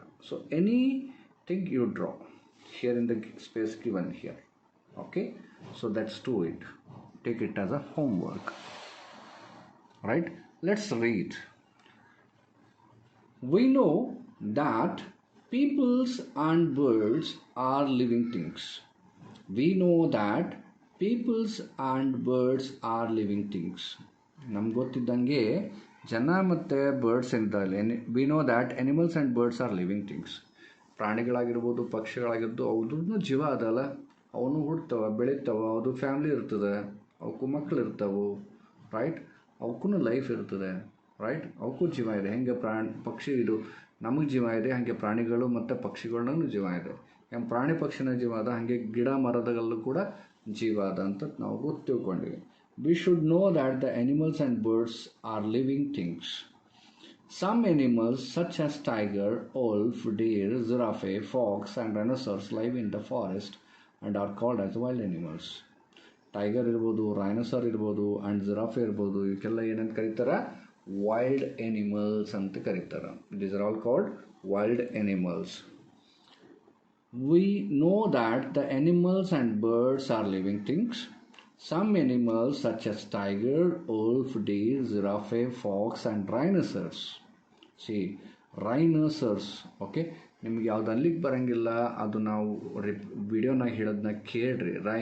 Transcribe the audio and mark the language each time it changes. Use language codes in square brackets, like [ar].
[en] So anything you draw here in the space given here, okay, so that's do it, take it as a homework, right? Let's read. We know that peoples and birds are living things. We know that peoples and birds are living things. [kn] ನಮ್ಗೆ ಗೊತ್ತಿದ್ದಂಗೆ ಜನ ಮತ್ತು birds ಇದ್ದಾವೆ. [en] We know that animals and birds are living things. [kn] ಪ್ರಾಣಿಗಳಾಗಿರ್ಬೋದು, ಪಕ್ಷಿಗಳಾಗಿರ್ಬೋದು, ಅವ್ರದ್ದು ಜೀವ ಅದಲ್ಲ, ಅವನು ಹುಡ್ತಾವ, ಬೆಳೀತಾವ, ಅದು ಫ್ಯಾಮ್ಲಿ ಇರ್ತದೆ, ಅವಕ್ಕೂ ಮಕ್ಕಳು ಇರ್ತಾವೆ, ರೈಟ್? ಅವಕ್ಕೂ ಲೈಫ್ ಇರ್ತದೆ, ರೈಟ್? ಅವಕ್ಕೂ ಜೀವ ಇದೆ. ಹೆಂಗೆ ಪಕ್ಷಿ ಇದು ನಮಗೆ ಜೀವ ಇದೆ, ಹಾಗೆ ಪ್ರಾಣಿಗಳು ಮತ್ತು ಪಕ್ಷಿಗಳನ್ನೂ ಜೀವ ಇದೆ. ಹೆಂಗೆ ಪ್ರಾಣಿ ಪಕ್ಷಿನ ಜೀವ ಅದ, ಹಾಗೆ ಗಿಡ ಮರದಲ್ಲೂ ಕೂಡ ಜೀವ ಅದ ಅಂತ ನಾವು ಗೊತ್ತು ತಿಳ್ಕೊಂಡಿವಿ. [en] We should know that the animals and birds are living things. Some animals such as tiger, wolf, deer, giraffe, fox and rhinoceros live in the forest and are called as wild animals. [kn] Tiger ಇರ್ಬೋದು, ರೈನೋಸರ್ ಇರ್ಬೋದು, and giraffe ಇರ್ಬೋದು, ಇವಕ್ಕೆಲ್ಲ ಏನಂತ ಕರೀತಾರೆ? Wild animals ಅಂತ ಕರೀತಾರೆ. [en] These are all called wild animals. We know that the animals and birds are living things. Some animals such as tiger, wolf, deer, giraffe, fox and rhinoceros. See, rhinoceros, okay? [kn] ನಿಮ್ಗೆ ಯಾವ್ದು ಅಲ್ಲಿಗೆ ಬರೋಂಗಿಲ್ಲ, ಅದು ನಾವು ವಿಡಿಯೋನಾಗ ಹೇಳೋದನ್ನ ಕೇಳ್ರಿ.